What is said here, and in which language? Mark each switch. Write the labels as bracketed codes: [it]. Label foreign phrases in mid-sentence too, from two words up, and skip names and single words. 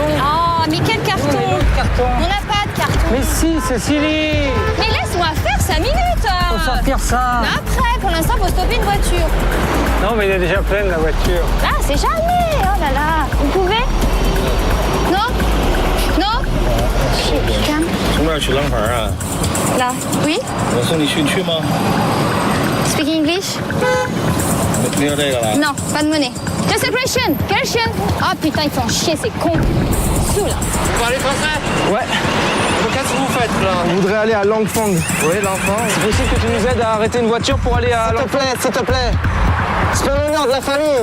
[fr] Oh, mais quel carton? On n'a pas de carton. Mais si, Cécilie. Mais laisse-moi faire 5 minutes. Faut sortir ça. Mais après, pour l'instant, faut stopper une voiture. Non, mais il est déjà pleine la voiture. Ah, c'est jamais. Oh là là. Vous pouvez? Non? Non? Calme. [zh] 从这儿去廊坊啊？ [fr] Là. Oui? [zh] 我送你去吗？ [en] Speak English? [zh] 没有这个了。 [fr] Non, pas de monnaie. [en] Just a question. [fr] Question. Ah putain, ils font chier, c'est con. Saoul. Vous parlez français? Ouais. Qu'est-ce que vous faites là? On voudrait aller à Langfang. Oui, Langfang. C'est possible que tu nous aides à arrêter une voiture pour aller à Langfang? S'il te plaît. C'est pas l'honneur de la famille.